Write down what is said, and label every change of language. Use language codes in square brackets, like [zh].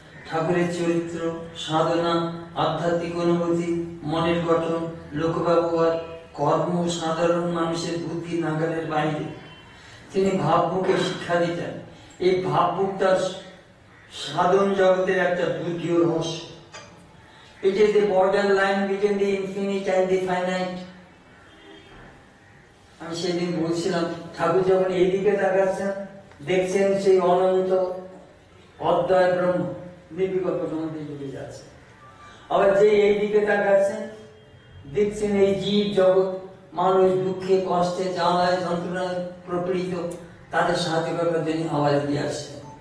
[bn] ঠাকুরের চরিত্র, সাধনা, আধ্যাত্মিক অনুভূতি, মনের গঠন, লোকব্যবহার, কর্ম সাধারণ মানুষের বুদ্ধি নাগালের বাইরে। তিনি ভাবমুখে শিক্ষা দিতেন। এই ভাবমুখ তার সাধন জগতের একটা দুর্ঘ রহস্য। [en] It is the borderline between the infinite and the finite. [bn] আমি সেদিন বলছিলাম, ঠাকুর যখন এইদিকে তাকাচ্ছেন, দেখছেন সেই অনন্ত অদ্বয় ব্রহ্ম নির্বিকল্প সম্বন্ধে ডুবে যাচ্ছে। আবার যে এইদিকে তাকাচ্ছেন, দেখছেন এই জীব জগৎ, মানুষ দুঃখে কষ্টে জ্বালায় যন্ত্রণায় প্রপীড়িত, তাদের সাহায্য করবার জন্য আওয়াজ দিয়ে আসছেন।